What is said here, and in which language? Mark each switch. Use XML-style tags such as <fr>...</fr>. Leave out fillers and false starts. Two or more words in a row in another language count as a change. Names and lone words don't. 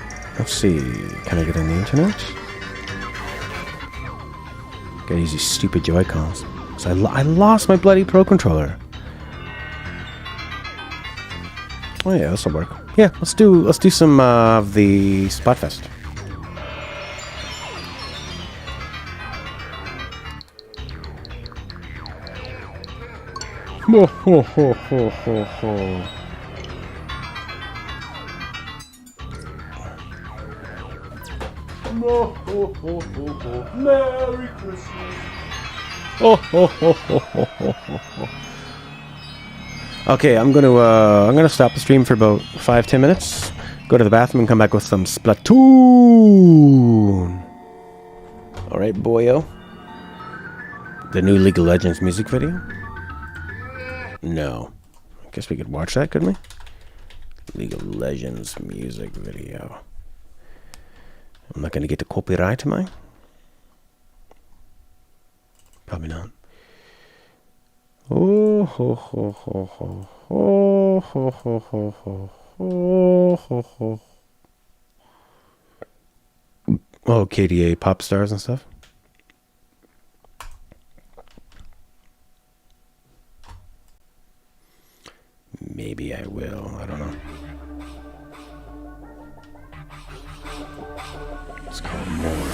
<en>Let's see. Can I get on the internet? Gotta use these stupid Joy-Cons. So I lost my bloody Pro Controller. Oh yeah, this'll work. Yeah, let's do some of the Splatfest. Ho ho ho ho ho ho. No, ho, ho, ho, ho. Merry Christmas. Oh, ho, ho, ho, ho, ho, ho. Okay, I'm gonna stop the stream for about 5-10 minutes. Go to the bathroom and come back with some Splatoon. All right, boyo. The new League of Legends music video. No, I guess we could watch that, couldn't we? League of Legends music video. I'm not going to get the copyright, am I? Probably not. Oh, ho, ho, ho, ho, ho, ho, ho, ho, ho, ho, ho. Oh, KDA pop stars and stuff. Maybe I will. I don't know. Let's go more.</en>